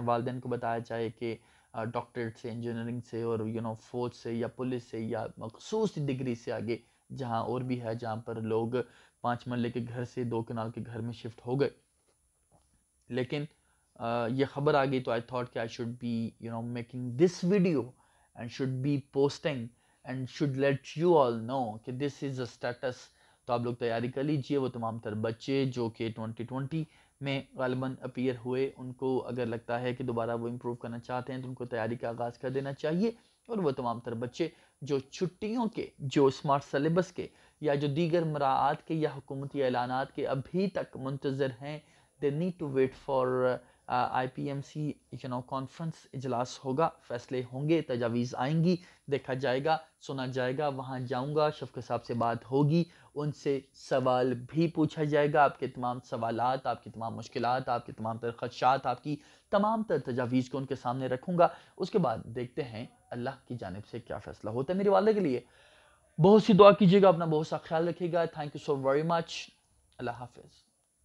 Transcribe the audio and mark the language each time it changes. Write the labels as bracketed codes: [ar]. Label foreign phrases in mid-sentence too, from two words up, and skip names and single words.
[ur] والدین کو بتایا جائے کہ ڈاکٹریٹ سے، انجینئرنگ سے، اور فوج سے یا پولیس سے یا مخصوص ڈگری سے آگے جہاں اور بھی ہے، جہاں پر لوگ 5 مرلے کے گھر سے 2 کنال کے گھر میں شفٹ ہو گئے. لیکن یہ خبر آ گئی تو [en] I thought کہ I should be making this video and should be posting and should let you all know کہ this is a status. [ur] تو آپ لوگ تیاری کر لیجئے. وہ تمام تر بچے جو کہ 2020 میں غالباً اپیئر ہوئے، ان کو اگر لگتا ہے کہ دوبارہ وہ امپروو کرنا چاہتے ہیں تو ان کو تیاری کا آغاز کر دینا چاہیے. اور وہ تمام تر بچے جو چھٹیوں کے، جو اسمارٹ سلیبس کے یا جو دیگر مراعات کے یا حکومتی اعلانات کے ابھی تک منتظر ہیں، [en] they need to wait for IPMC کانفرنس. [ur] اجلاس ہوگا، فیصلے ہوں گے، تجاویز آئیں گی، دیکھا جائے گا، سنا جائے گا. وہاں جاؤں گا، شفقت صاحب سے بات ہوگی، ان سے سوال بھی پوچھا جائے گا. آپ کے تمام سوالات، آپ کی تمام مشکلات، آپ کے تمام تر خدشات، آپ کی تمام تر تجاویز کو ان کے سامنے رکھوں گا. اس کے بعد دیکھتے ہیں اللہ کی جانب سے کیا فیصلہ ہوتا ہے. میرے والدہ کے لیے بہت سی دعا کیجیے گا، اپنا بہت سا خیال رکھیے گا. [en] Thank you so very much. [ur] اللہ حافظ.